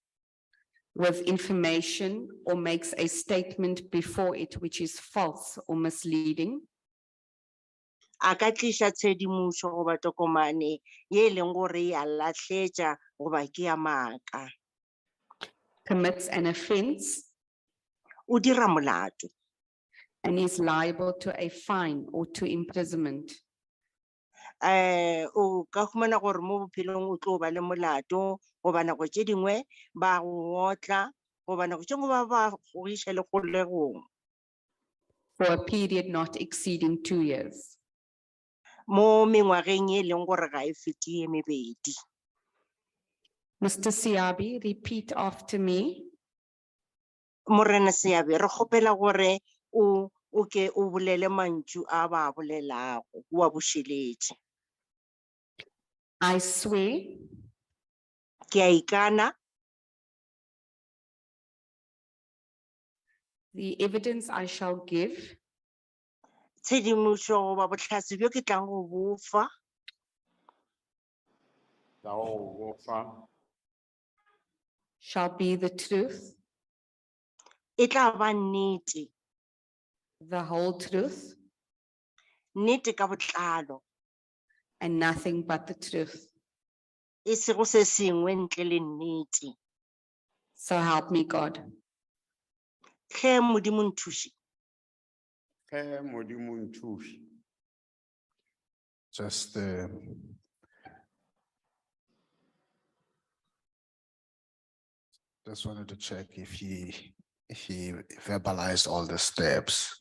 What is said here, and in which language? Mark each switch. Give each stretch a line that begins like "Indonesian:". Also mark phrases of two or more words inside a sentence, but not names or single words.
English: with information or makes a statement before it which is false or misleading,
Northern Sotho: a ka tliša tshedimošo goba tokomane ye e leng gore ya lahletša goba ke ya maaka
English: commits an offense,
Northern Sotho: o dira molato
English: and is liable to a fine or to imprisonment.
Northern Sotho: o ka humana gore mo bophelong o tlo ba le molato goba nako tše dingwe ba go otla goba nako tše dingwe ba go iša le kgolegong
English: For a period not exceeding 2 years.
Northern Sotho: mo mengwageng e leng gore ga e fete ye mebedi.
English: Mr. Siabi, repeat after me.
Northern Sotho: Morena Seabe, re kgopela gore o ke o bolele mantšu a ba bolelago o a bošeletše.
English: I swear
Northern Sotho: Ke a ikana
English: the evidence I shall give
Northern Sotho: tshedimošo goba botlhase bjo ke tlang go bofa
English: shall be the truth,
Northern Sotho: e tla ba nnete,
English: the whole truth,
Northern Sotho: nnete ka botlalo,
English: and nothing but the truth.
Northern Sotho: e sego se sengwe ntle le nnete.
English: So help me God.
Northern Sotho: Hle Modimo nthuše.
English: Just wanted to check if he verbalized all the steps.